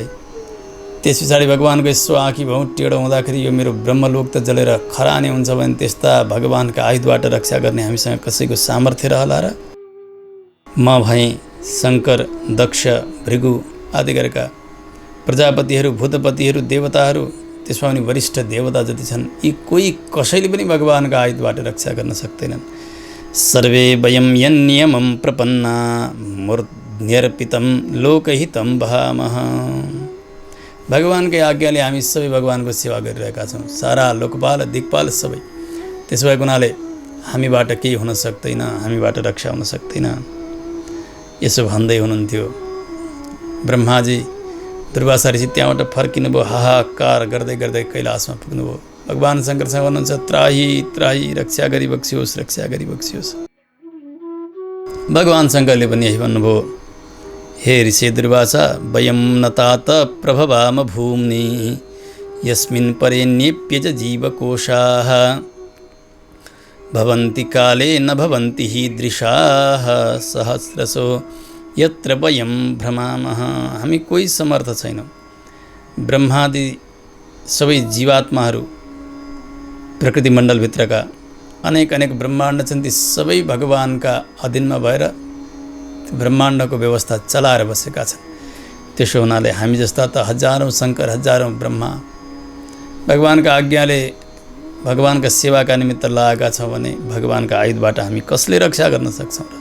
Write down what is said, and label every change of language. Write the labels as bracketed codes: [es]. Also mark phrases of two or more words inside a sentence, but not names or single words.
[ne] त्यस पछाडि भगवानको यसो आँखी भाउ टेढो हुँदाखेरि यो मेरो ब्रह्मलोक त जलेर खरानी हुन्छ भने त्यस्ता भगवानका आयुधबाट रक्षा गर्ने हामीसँग कसैको सामर्थ्य रहला र? म भएँ शङ्कर, दक्ष, भृगु आदि गरेका प्रजापतिहरू, भूतपतिहरू, देवताहरू, त्यसमा पनि वरिष्ठ देवता जति छन्, यी कोही कसैले पनि भगवानका आयुधबाट रक्षा गर्न सक्दैनन्। [sa] सर्वे वयं यन्नियमं प्रपन्ना मूर्ध्यर्पितं लोकहितं वहामः। [ne] भगवानकै आज्ञाले हामी सबै भगवानको सेवा गरिरहेका छौँ, सारा लोकपाल दिक्पाल सबै। त्यसो भएको हुनाले हामीबाट केही हुन सक्दैन, हामीबाट रक्षा हुन सक्दैन। यसो भन्दै हुनुहुन्थ्यो ब्रह्माजी। दुर्वासा ऋषि त्यहाँबाट फर्किनुभयो, हाहाकार गर्दै गर्दै कैलाशमा पुग्नुभयो। भगवान शङ्करसँग भन्नुहुन्छ, त्राही त्राही, रक्षा गरी बक्सियोस्, रक्षा गरी बक्सियोस्। भगवान शङ्करले पनि यही भन्नुभयो, [sa] हे ऋषि दुर्वासा, वयं न तात प्रभवाम भूम्नि यस्मिन् परेण्येप्य च जीवकोशाः भवन्ति काले न भवन्ति हि दृशाः सहस्रशो यत्र वयं भ्रमामः। [ne] हामी कोही समर्थ छैनौँ। ब्रह्मादि सबै जीवात्माहरू, प्रकृति मण्डलभित्रका अनेक अनेक ब्रह्माण्ड छन्, ती सबै भगवानका अधीनमा भएर ब्रह्माण्डको व्यवस्था चलाएर बसेका छन्। त्यसो हुनाले हामी जस्ता त हजारौँ शङ्कर, हजारौँ ब्रह्मा भगवानका आज्ञाले भगवानका सेवाका निमित्त लागेका छौँ भने भगवानका आयुधबाट हामी कसले रक्षा गर्न सक्छौँ र?